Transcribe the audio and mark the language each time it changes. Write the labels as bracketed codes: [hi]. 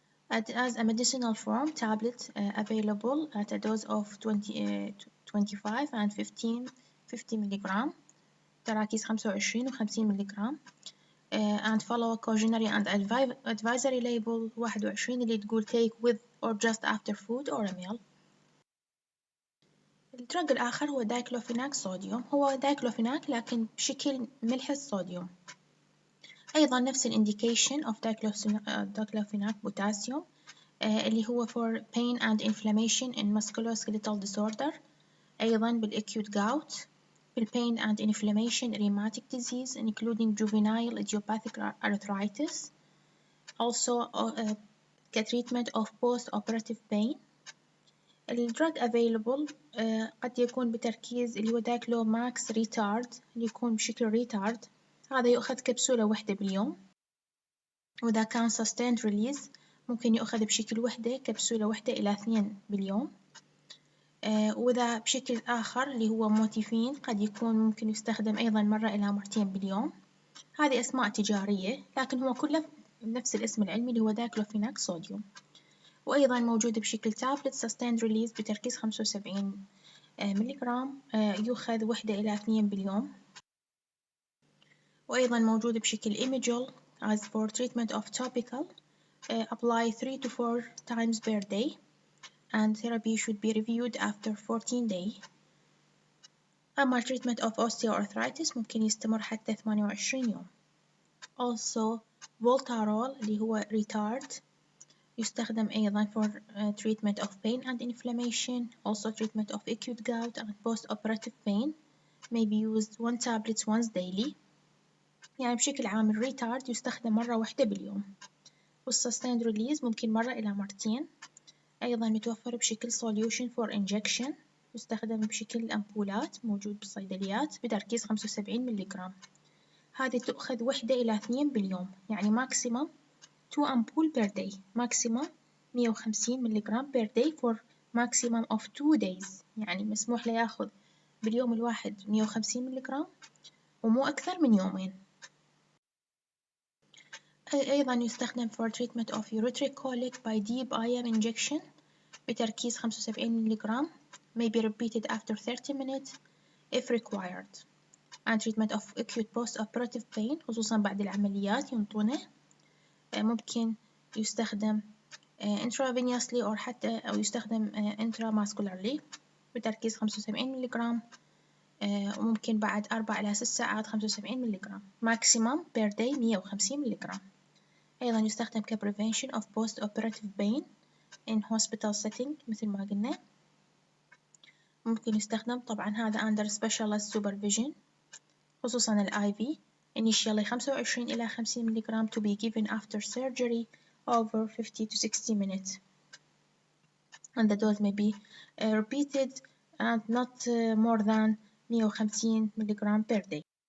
[en] As a medicinal form, tablet available at a dose of 25 and 50 milligram، [ar] تراكيز 25 و 50 ملغرام. [en] And follow a cautionary and advisory label 21 [ar] اللي تقول [en] take with or just after food or a meal. [ar] الدرج الآخر هو دايكلوفيناك صوديوم، هو دايكلوفيناك لكن بشكل ملح الصوديوم. أيضا نفس الإنديكيشن [en] of diclofenac potassium [ar] اللي هو [en] for pain and inflammation in musculoskeletal disorder، أيضا بالacute gout، بالpain and inflammation rheumatic disease including juvenile idiopathic arthritis. Also كtreatment of post-operative pain. [ar] الدرج available قد يكون بتركيز اللي هو دايكلوماكس ريتارد اللي يكون بشكل ريتارد، هذا يؤخذ كبسولة واحدة باليوم. وإذا كان sustained release ممكن يؤخذ بشكل وحدة كبسولة واحدة إلى 2 باليوم. وإذا بشكل آخر اللي هو موتيفين قد يكون ممكن يستخدم أيضا مرة إلى مرتين باليوم. هذه أسماء تجارية لكن هو كله نفس الاسم العلمي اللي هو دايكلوفيناك صوديوم. وأيضا موجود بشكل تابلت sustained release بتركيز 75 ملغرام، يؤخذ واحدة إلى 2 باليوم. وأيضا موجود بشكل [en] imagel as for treatment of topical apply 3 to 4 times per day and therapy should be reviewed after 14 days. [ar] أما [en] treatment of osteoarthritis [ar] ممكن يستمر حتى 28 يوم. [en] Also voltarol [ar] اللي هو [en] retard [ar] يستخدم أيضا [en] for treatment of pain and inflammation. Also treatment of acute gout and post-operative pain may be used 1 tablet once daily. [ar] يعني بشكل عام الريتارد يستخدم مرة واحدة باليوم، والsustained release ممكن مرة إلى مرتين. أيضا متوفر بشكل [en] solution for injection، [ar] يستخدم بشكل أمبولات موجود بالصيدليات بتركيز 75 ملغرام. هذه تؤخذ واحدة إلى 2 باليوم، يعني [en] maximum 2 ampule per day، [ar] maximum 150 ملغرام [en] per day for maximum of 2 days، [ar] يعني مسموح له ياخذ باليوم الواحد 150 ملغرام ومو أكثر من يومين. أيضا يستخدم [en] for treatment of ureteric colic by deep IM injection [ar] بتركيز 75 ملغرام [en] may be repeated after 30 minutes if required. and treatment of acute post-operative pain [ar] خصوصا بعد العمليات ينطونه، ممكن يستخدم intravenously أو حتى أو يستخدم intramuscularly بتركيز 75 ملغرام، وممكن بعد 4 إلى 6 ساعات 75 ملغرام [en] maximum per day [ar] 150 ملغرام. أيضا يستخدم [en] prevention of post-operative pain in hospital setting [ar] مثل ما قلنا. ممكن يستخدم طبعا هذا [en] under specialized supervision [ar] خصوصا ال [en] IV initially 25 إلى 50 milligram to be given after surgery over 50 to 60 minutes and the dose may be repeated and not more than 150 milligram per day.